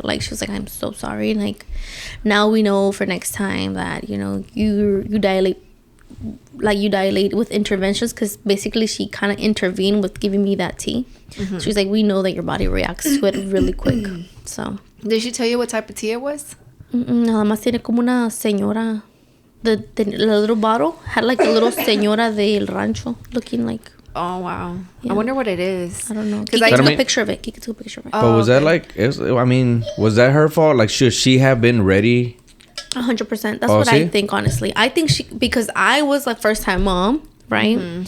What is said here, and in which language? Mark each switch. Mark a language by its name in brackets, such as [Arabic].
[English] Like, she was like, I'm so sorry, like, now we know for next time that, you know, you dilate with interventions, because basically she kind of intervened with giving me that tea. She was like, we know that your body reacts to it really quick. So did she tell you what type of tea it was? [Spanish] Nada más tiene como una señora. [English] The little bottle had like a little [Spanish] señora del rancho [English] looking like. Oh wow! Yeah. I wonder what it is. I don't know. Because I took a picture of it. Kika took a picture of it. But was that like? Was that her fault? Like, should she have been ready? 100%. That's what I think. Honestly, I think because I was like first time mom, right?